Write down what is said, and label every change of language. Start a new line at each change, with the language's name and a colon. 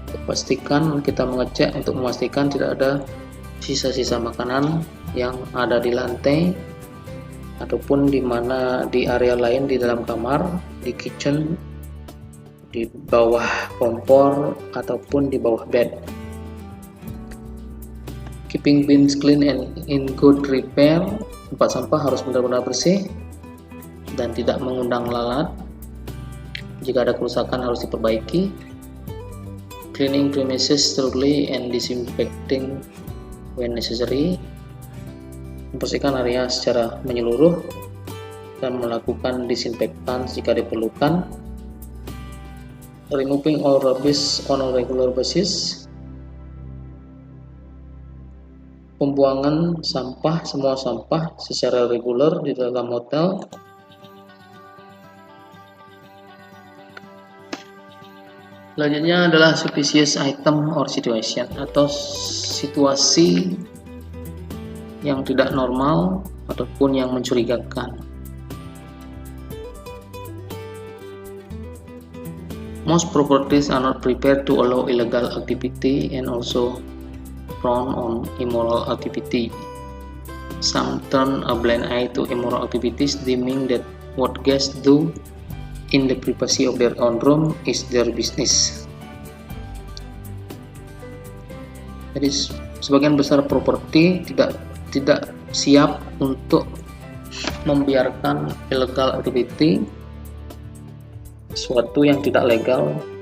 Indonesian: Kita mengecek untuk memastikan tidak ada sisa-sisa makanan yang ada di lantai ataupun di area lain di dalam kamar, di kitchen, di bawah kompor ataupun di bawah bed.
English: Keeping bins clean and in good repair.
Indonesian: Tempat sampah harus benar-benar bersih dan tidak mengundang lalat. Jika ada kerusakan harus diperbaiki.
English: Cleaning premises thoroughly and disinfecting when necessary.
Indonesian: Membersihkan area secara menyeluruh dan melakukan disinfektan jika diperlukan.
English: Removing all rubbish on a regular basis.
Indonesian: Pembuangan sampah, semua sampah secara reguler di dalam hotel. Selanjutnya adalah
English: suspicious item or situation,
Indonesian: atau situasi yang tidak normal ataupun yang mencurigakan.
English: Most properties are not prepared to allow illegal activity and also prone on immoral activity. Some turn a blind eye to immoral activities, deeming that what guests do in the privacy of their own room is their business.
Indonesian: Jadi sebagian besar properti tidak siap untuk membiarkan
English: illegal activity,
Indonesian: sesuatu yang tidak legal,